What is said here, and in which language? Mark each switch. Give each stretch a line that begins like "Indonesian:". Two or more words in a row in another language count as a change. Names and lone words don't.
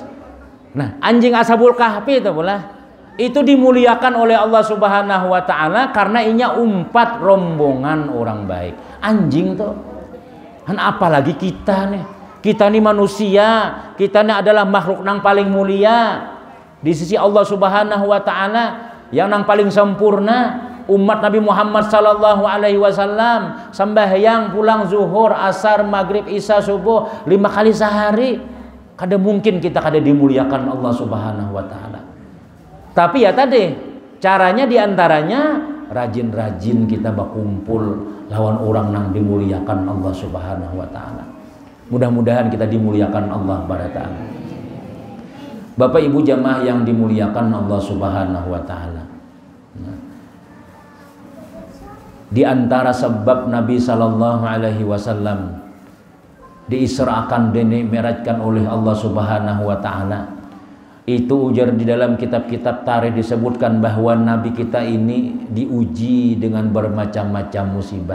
Banjar: Nah, anjing Ashabul Kahfi itu pula itu dimuliakan oleh
Arabic: الله سبحانه وتعالى
Banjar: karena inya umpat rombongan orang baik. Anjing tuh. Kan apalagi kita nih. Kita nih manusia, kita nih adalah makhluk nang paling mulia di sisi
Arabic: الله سبحانه وتعالى,
Banjar: yang nang paling sempurna. Umat Nabi Muhammad
Arabic: صلى الله عليه وسلم
Banjar: sembahyang pulang zuhur, asar, maghrib, isya, subuh 5 kali sehari. Kada mungkin kita kada dimuliakan
Arabic: الله سبحانه وتعالى.
Banjar: Tapi ya tadi caranya diantaranya rajin-rajin kita berkumpul lawan orang nang dimuliakan
Arabic: الله سبحانه وتعالى.
Banjar: Mudah-mudahan kita dimuliakan
Arabic: الله تعالى.
Banjar: Bapak Ibu jamaah yang dimuliakan
Arabic: الله سبحانه وتعالى.
Banjar: Di antara sebab Nabi
Arabic: صلى الله عليه وسلم
Banjar: diisrakan dan dimi'rajkan oleh
Arabic: الله سبحانه وتعالى,
Banjar: itu ujar di dalam kitab-kitab tarikh disebutkan bahwa Nabi kita ini diuji dengan bermacam-macam musibah.